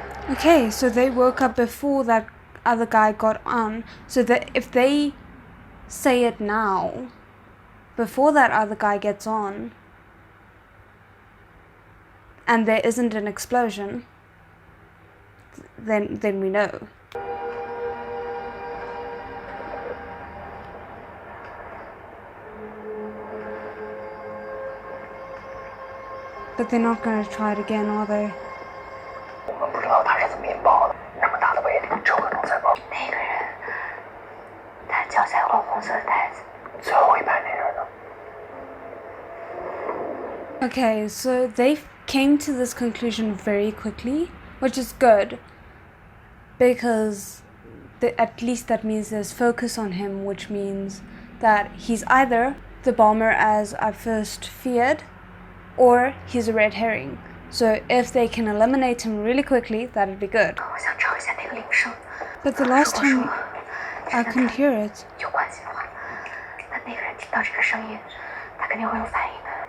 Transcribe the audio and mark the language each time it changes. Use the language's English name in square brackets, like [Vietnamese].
[English] Okay, so they woke up before that other guy got on, so that if they say it now, before that other guy gets on, and there isn't an explosion, then we know. But they're not going to try it again, are they? [Chinese] 我们不知道他是怎么引爆的，那么大的威力，只有可能在爆。那个人，他脚下有个红色的带子。最后一排那人呢？ [English] Okay, so they came to this conclusion very quickly, which is good, because at least that means there's focus on him, which means that he's either the bomber as I first feared, or he's a red herring. So if they can eliminate him really quickly, that'd be good. [Chinese] 我想找一下那个铃声。 [English] But the last time I couldn't hear it. [Chinese] 有关系的话，那个人听到这个声音，他肯定会有反应的。